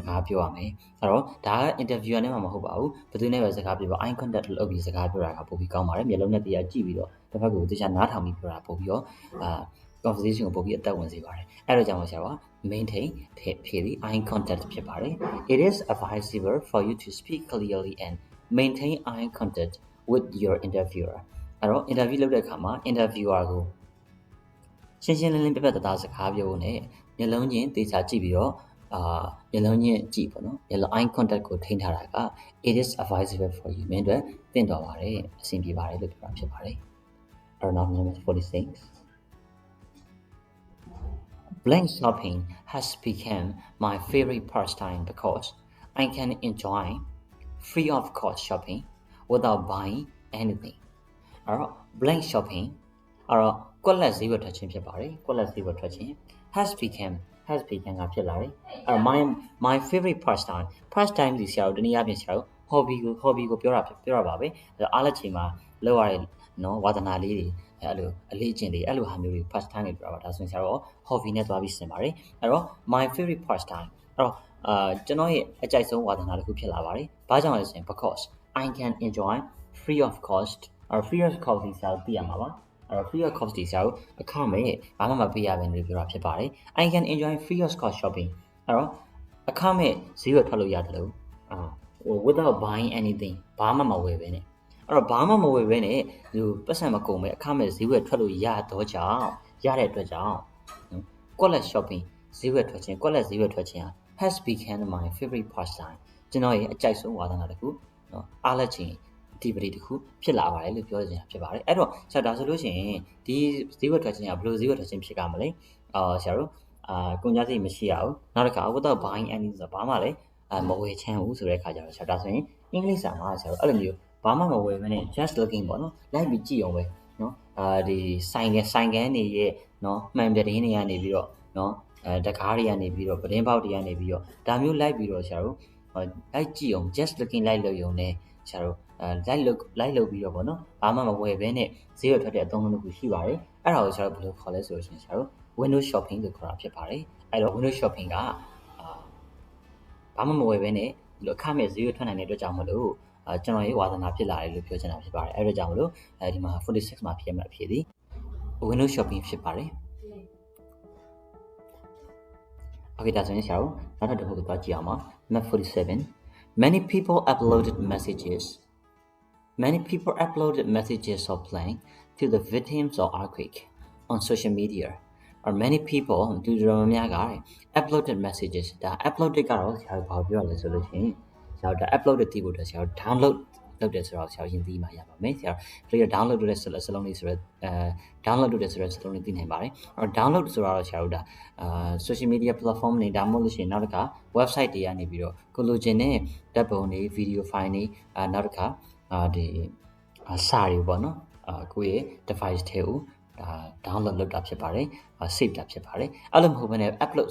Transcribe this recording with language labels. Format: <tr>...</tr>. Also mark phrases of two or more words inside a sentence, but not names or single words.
<my>ကားပြောရမယ်အဲ့တော့ဒါက interviewer နဲ့မှမဟုတ်ပါဘူးဘယ်သူနဲ့ပဲစကားပြောပါ</my> <en>eye contact</en> <my>လုပ်ပြီးစကားပြောတာကပိုပြီးကောင်းပါတယ်မျက်လုံးနဲ့တရားကြည့်ပြီးတော့တစ်ဖ က်ကိုသေချာနားထောင်ပြီးပြောတာပို့ပြီးတော့conversation ကိုပို့ပြီးအသက်ဝင်စေပါတယ်အဲ့တော့ကြောင့်ဆရာက maintain ဖြည့်ပြီး</my> <en>eye contact</en> <my>ဖြစ်ပါတယ်</my> <en>It is advisable for you to speak clearly and maintain eye contact with your interviewer</en> <my>အဲ့တော့ interview လုပ်တဲ့အခါမှာ interviewer ကိုရှင်းရှင်းလင်းလင်းပြတ်ပြတ်သားသားစကားပြောဖို့နဲ့မျက်လုံးချင်းသေချာကြည့်ပြီးတော့မျက်လုံးချင်းကြည့်ပေါ့နော်မျက်လုံး</my> <en>eye contact</en> <my>ကိုထိန်းထားတာက</my> <en>it is advisable for you</en> <my>မင်းတို့သင့်တော်ပါတယ်အဆင်ပြေပါတယ်လို့ပြောတာဖြစ်ပါတယ်အဲ့တော့ number 46</my> <en>Blank shopping has become my favorite pastime because I can enjoy free of cost shopping without buying anything</en> <my>အဲ့တော့ blank shopping အဲ့တော့ကွ က်လက်ဈေးဝယ်ထွက်ခြင်းဖြစ်ပါတယ်ကွက်လက်ဈေးဝယ်ထွက်ခြင်း</my> <en>has become</en> <my>ကဖြစ်လာတယ်အဲ့တော့</my> <en>my favorite pastime</en> <my>ဒီဆရာတို့တနည်းအားဖြင့်ဆရာတို့ hobby ကိုပြောတာပါပဲအဲ့တော့အားလက်ချိန်မှာလောက်ရတဲ့နော်ဝါသနာလေးတွေအဲ့လိုအလေးအကျင့်တွေအဲ့လိုဟာမျိုးတွေ pastime တွေပြောတာပါဒါဆိုရင်ဆရာတို့ hobby နဲ့သွားပြီးဆင်ပါတယ်အဲ့တော့</my> <en>my favorite pastime</en> <my>အဲ့တော့ကျွန်တော်ရဲ့အကြိုက်ဆုံးဝါသနာတစ်ခုဖြစ်လာ ပါတယ်ဘာကြောင့်လဲဆိုရင်</my> <en>because I can enjoy free of cost free of cost</en> <my>ဒီဆရာတို့သိရမှာပါအဲ့တော့</my> <en>free of cost</en> <my>ဒီဆရာတို့အခမဲ့ဘာမှမပေးရဘဲလို့ပြောတာဖြစ်ပါတယ်</my> <en>I can enjoy free of cost shopping</en> <my>အဲ့တော့အခမဲ့ဈေးဝယ်ထွက်လို့ရတယ်လို့</my> <en>without buying anything</en> <my>ဘာမှမဝယ်ဘဲနဲ့အဲ့တော့ဘာမှမဝယ်ဘဲနဲ့ဒီပတ်စံမကုန်ပဲအခမဲ့ဈေးဝယ်ထွက်လို့ရတဲ့ အတွက်ကြောင့်</my> <en>quality shopping</en> <my>ဈေးဝယ်ထွက်ခြင်း quality ဈေးဝယ်ထွက်ခြင်း</my> <en>has become my favorite pastime</en> <my>ကျွန်တော်ရဲ့အကြိုက်ဆုံးဝါသနာတစ်ခုနော်အားလက်ချင်းဒီပရိတစ်ခုဖြစ်လာပါတယ်လို့ပြောချင်တာဖြစ်ပါတယ်အဲ့တော့ဆရာဒါဆိုလို့ရှိရင်ဒီဈေးဝယ်ထွက်ခြင်းကဘယ်လိုဈေးဝယ်ထွက်ခြင်းဖြစ်ကြမလဲဆရာတို့ကုန် ကြစိတ်မရှိရဘူးနောက်တစ်ခါ</my> <en>without buying anything</en> <my>ဆိုဘာမှလည်းမဝယ်ချမ်းဘူးဆိုတဲ့အခါကျတော့ဆရာဒါဆိုရင်အင်္ဂလိပ်စာမှာဆရာတို့အဲ့လိုမျိုးဘာ မှမဝယ်ဘဲနဲ့</my> <en>just looking</en> <my>ပေါ့နော်လိုက်ပြီးကြည့်အောင်ပဲနော်ဒီဆိုင်ကန်တွေရဲ့နော်မှန်ပြတင်းတွေကနေပြီးတော့နော်တကားတွေကနေပြီးတော့ပတင်းပေါက်တွေကနေပြီးတော့ဒါမျိုးလိုက်ပြီးတော့ဆရာတို့လိုက်ကြည့်အောင်</my> <en>just looking</en> <my>လိုက်လို့ရုံနဲ့ဆရာတို့လိုက်လုပ်ပြီးတော့ပေါ့နော်ဘာမှမဝယ်ဘဲနဲ့ဈေးရထွက်တဲ့အသုံးအနှုန်းတစ်ခုရှိပါတယ်အဲ့ဒါကိုဆရာတို့ဘယ်လိုခေါ်လဲဆိုလို့ရှိရင်ဆရာတို့</my> <en>window shopping</en> <my>လို့ခေါ်တာဖြစ်ပါတယ်အဲ့တော့</my> <en>window shopping</en> <my>က ဘာမှမဝယ်ဘဲနဲ့ဒီလိုအခမဲ့ဈေးရထွက်နိုင်တဲ့အတွက်ကြောင့်မလို့ကျွန်တော်ရဲ့ဝါသနာဖြစ်လာတယ်လို့ပြောချင်တာဖြစ်ပါတယ်အဲ့ဒါကြောင့်မလို့ဒီမှာ46မှာဖြစ်မှာအဖြစ်သည်</my> <en>window shopping</en> <my>ဖြစ်ပါတယ်Okay ဒါဆိုရင်ဆရာတို့နောက်ထပ်တစ်ခုကိုသွားကြည့်အောင်ပါ map 47</my> <en>Many people uploaded messages of blame to the victims of earthquake on social media. Or many people uploaded messages</en> <my>ဒါ uploaded ကတော့ဆရာတို့ဘာပြောလဲဆိုလို့ရှိရင်ဆရာတို့ uploaded တည်ဖို့အတွက်ဆရာတို့ download လုပ်တယ်ဆို တော့ဆရာရင်သိမှရပါမယ်ဆရာတို့ download လုပ်တဲ့စလုံးလေးဆိုတော့download လုပ်တဲ့ဆိုတော့စလုံးလေးသိနိုင်ပါတယ်အဲ့တော့ download ဆိုတော့ဆရာတို့ဒါ</my> <en>social media platform</en> <my>တွေဒါမှမဟုတ်လို့ရှိရင်နောက်တစ်ခါ website တွေကနေပြီးတော့ကိုလိုချင်တဲ့ဓာတ်ပုံတွေ</my> <en>video file</en> <my>တွေနောက်တစ်ခါဒီစာတွေပေါ့နော်ကိုယ့်ရဲ့ device ထဲကိုdownload လုပ်တာဖြစ်ပါတယ် save တာဖြစ်ပါတယ်အဲ့လိုမဟုတ်ဘဲနဲ့ upload</my>